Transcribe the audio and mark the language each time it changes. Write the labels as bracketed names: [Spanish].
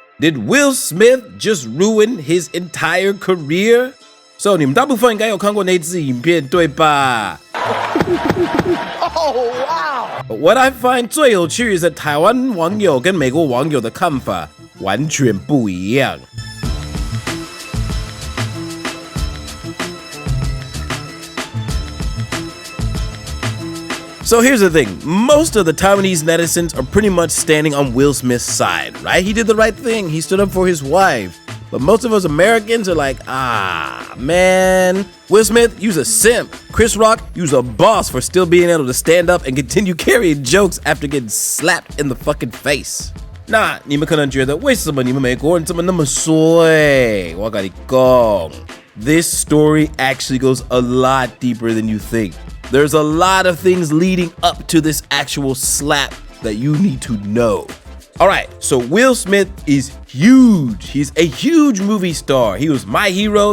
[English] Did Will Smith just ruin his entire career? So [Chinese] 你们大部分应该有看过那支影片，对吧？ [English] Oh wow! What I find [Chinese] 最有趣是台湾网友跟美国网友的看法完全不一样。 [English] So here's the thing, most of the Taiwanese netizens are pretty much standing on Will Smith's side, right? He did the right thing, he stood up for his wife. But most of us Americans are like, man, Will Smith, you's a simp. Chris Rock, you's a boss for still being able to stand up and continue carrying jokes after getting slapped in the fucking face. [Chinese] 那你们可能觉得为什么你们美国人这么那么衰？我跟你讲 [English] This story actually goes a lot deeper than you think. There's a lot of things leading up to this actual slap that you need to know. All right, so Will Smith is huge. He's a huge movie star. He was my hero.